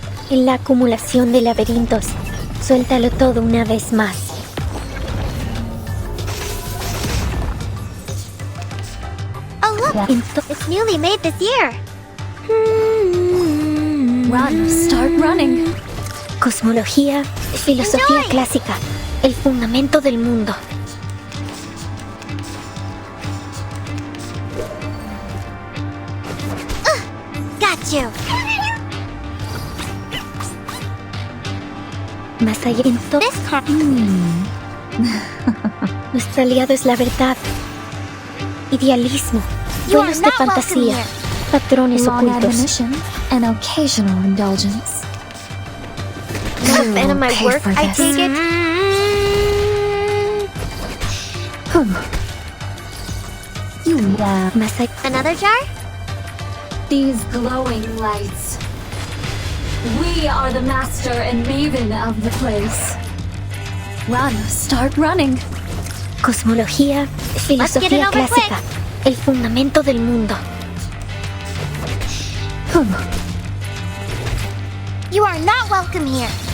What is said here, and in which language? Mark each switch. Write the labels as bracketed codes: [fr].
[es] En la acumulación de laberintos, suéltalo todo una vez más. [en] Oh look, it's newly made this year. Run, start running. [es] Cosmología, filosofía clásica, el fundamento del mundo. [en] Got you. [es] Más allá Nuestro aliado es la verdad. Idealismo, vuelos de fantasía, patrones ocultos. [en] And occasional indulgence. Not a fan of my work, I take it. [es] Más allá. [en] Another jar? These glowing lights. We are the master and maven of the place. Run, start running. [es] Cosmología, filosofía clásica, el fundamento del mundo. [en] You are not welcome here.